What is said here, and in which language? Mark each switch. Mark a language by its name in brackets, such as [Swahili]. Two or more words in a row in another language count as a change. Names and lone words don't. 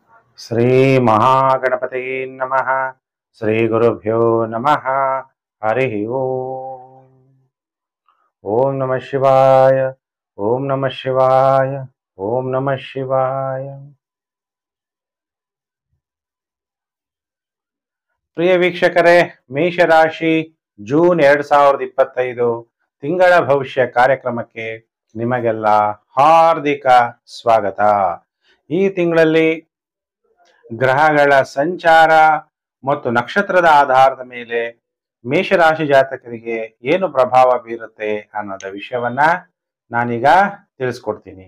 [Sanskrit] ಶ್ರೀ ಮಹಾಗಣಪತಯೇ ನಮಃ. ಶ್ರೀ ಗುರುಭ್ಯೋ ನಮಃ. ಹರಿ ಓಂ. ಓಂ ನಮಃ ಶಿವಾಯ. ಓಂ ನಮಃ ಶಿವಾಯ. ಓಂ ನಮಃ ಶಿವಾಯ. [Kannada] ಪ್ರಿಯ ವೀಕ್ಷಕರೇ, ಮೇಷರಾಶಿ ಜೂನ್ 2025 ತಿಂಗಳ ಭವಿಷ್ಯ ಕಾರ್ಯಕ್ರಮಕ್ಕೆ ನಿಮಗೆಲ್ಲ ಹಾರ್ದಿಕ ಸ್ವಾಗತ. ಈ ತಿಂಗಳಲ್ಲಿ ಗ್ರಹಗಳ ಸಂಚಾರ ಮತ್ತು ನಕ್ಷತ್ರದ ಆಧಾರದ ಮೇಲೆ ಮೇಷರಾಶಿ ಜಾತಕರಿಗೆ ಏನು ಪ್ರಭಾವ ಬೀರುತ್ತೆ ಅನ್ನೋದ ವಿಷಯವನ್ನ ನಾನೀಗ ತಿಳಿಸ್ಕೊಡ್ತೀನಿ.